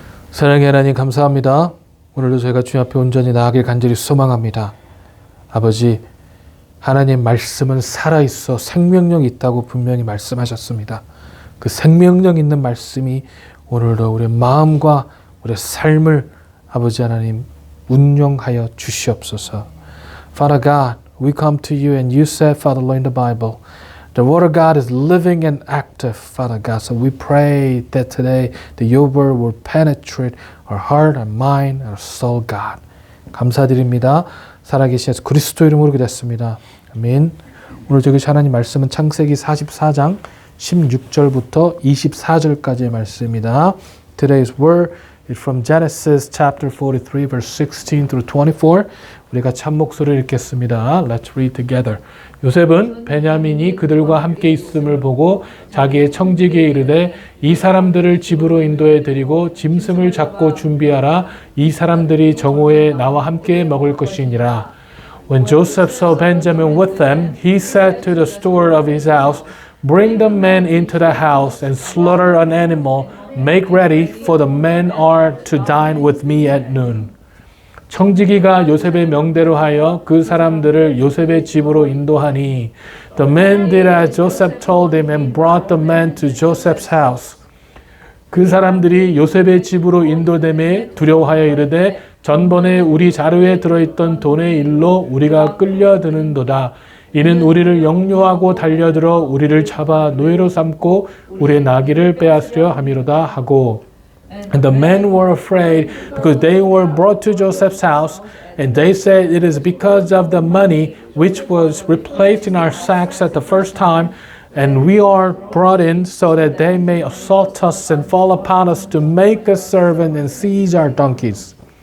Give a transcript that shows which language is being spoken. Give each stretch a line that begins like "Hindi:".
Korean: 사랑의 하나님 감사합니다. 오늘도 저희가 주님 앞에 온전히 나아가길 간절히 소망합니다. 아버지, 하나님 말씀은 살아있어 생명력 있다고 분명히 말씀하셨습니다. 그 생명력 있는 말씀이 오늘도 우리의 마음과 우리의 삶을 아버지 하나님 운용하여 주시옵소서.
English: Father God, we come to you and you said, Father Lord, in the Bible, the word of God is living and active, Father God. So we pray that today that your word will penetrate our heart, our mind, our soul, God.
Korean: 감사드립니다. 살아계신 예수 그리스도 이름으로 기도했습니다. 아멘. 오늘 저기 하나님 말씀은 창세기 44장 16절부터 24절까지의 말씀입니다.
English: Today's word is from Genesis chapter 43 verse 16 through 24.
Korean: 우리가 참 목소리를 읽겠습니다.
English: Let's read together.
Korean: 요셉은 베냐민이 그들과 함께 있음을 보고 자기의 청지기에 이르되 이 사람들을 집으로 인도해 드리고 짐승을 잡고 준비하라. 이 사람들이 정오에 나와 함께 먹을 것이니라.
English: When Joseph saw Benjamin with them, he said to the steward of his house, Bring the men into the house and slaughter an animal. Make ready, for the men are to dine with me at noon.
Korean: 청지기가 요셉의 명대로 하여 그 사람들을 요셉의 집으로 인도하니
English: The men did as Joseph told him and brought the men to Joseph's house.
Korean: 그 사람들이 요셉의 집으로 인도됨에 두려워하여 이르되 전번에 우리 자루에 들어있던 돈의 일로 우리가 끌려드는도다. 이는 우리를 역류하고 달려들어 우리를 잡아 노예로 삼고 우리의 나귀를 빼앗으려 함이로다 하고
English: And the men were afraid because they were brought to Joseph's house and they said it is because of the money which was replaced in our sacks at the first time and we are brought in so that they may assault us and fall upon us to make us servant and seize our donkeys.